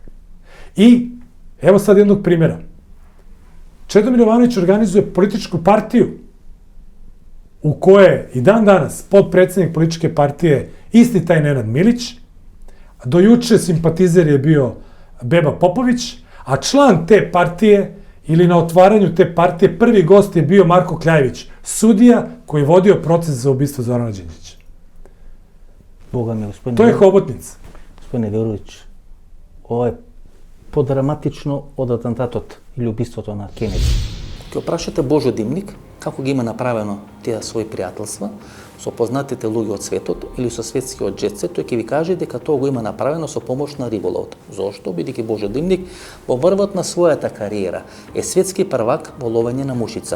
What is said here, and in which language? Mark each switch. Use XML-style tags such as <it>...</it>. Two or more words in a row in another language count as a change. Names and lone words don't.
<sr>I, evo sad jednog primjera. Čedomir Jovanović organizuje političku partiju u koje i dan danas podpredsednik političke partije isti taj Nenad Milić, do juče simpatizer je bio Beba Popović, a član te partije ili na otvaranju te partije prvi gost je bio Marko Kljajević, sudija koji je vodio proces za ubistvo Zorana Đinđića. Boga mi, gospodine... To je hobotnica. Gospodine Verović, ovo je podramatično od atentatot ili</sr> <mk>ubistото на Кенеди. Ке опрашате Божо Димник, како ги има направено тие своји пријателства со познатите луѓе од светот или со светскиот джет-сет, тој ќе ви каже дека тоа го има направено со помош на риболовот. Зошто? Бидејќи Божо Димник во врвот на својата кариера е светски првак во ловење на мушица.</mk>